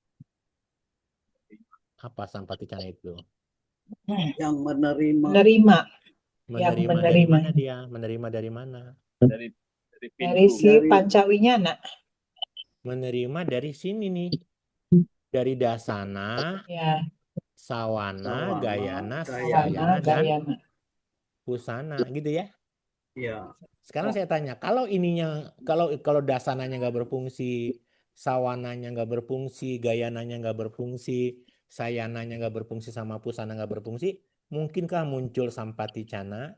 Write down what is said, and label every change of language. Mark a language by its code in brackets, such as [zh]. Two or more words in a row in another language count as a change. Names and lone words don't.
[id] Apa sampati cana itu? Yang menerima. Menerima dari mana dia? Menerima dari mana? Dari si Pancawinyana. Menerima dari sini nih. Dari dasana, Ya, sawana, Sawana, gayana, sawana, sayana, dan gayana. pusana, gitu ya. ya. Sekarang saya tanya, kalau ininya, kalau dasananya nggak berfungsi, sawananya nggak berfungsi, gayananya nggak berfungsi, sayananya nggak berfungsi, sama pusana nggak berfungsi, mungkinkah muncul sampaticana?